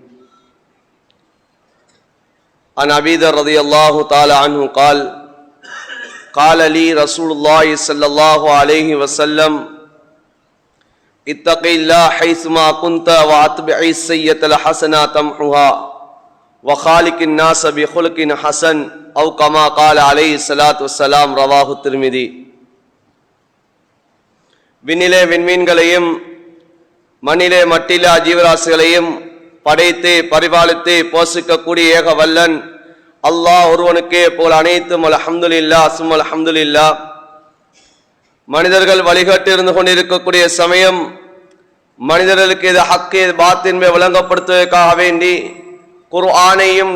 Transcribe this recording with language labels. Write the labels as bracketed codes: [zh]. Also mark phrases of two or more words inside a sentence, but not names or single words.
[ar] عن أبي ذر رضي الله تعالى عنه قال قال لي رسول الله صلى الله عليه وسلم اتق الله حيثما كنت واتبع السيئة الحسنة تمحها وخالق الناس بخلق حسن أو كما قال عليه الصلاة والسلام. رواه الترمذي. [ta] விண்ணிலே விண்மீன்களையும் மண்ணிலே மட்டிலா ஜீவராசிகளையும் படைத்து பரிபாலித்து போஷிக்கக்கூடிய ஏக வல்லன் அல்லாஹ் ஒருவனுக்கே போல் அனைத்தும் [ar] الحمد لله ثم الحمد لله. [ta] மனிதர்கள் வழிகட்டு இருந்து கொண்டிருக்கக்கூடிய சமயம் மனிதர்களுக்கு இது ஹக்கு பாத்தின்மை விளங்கப்படுத்துவதற்காக வேண்டி குர்ஆனையும்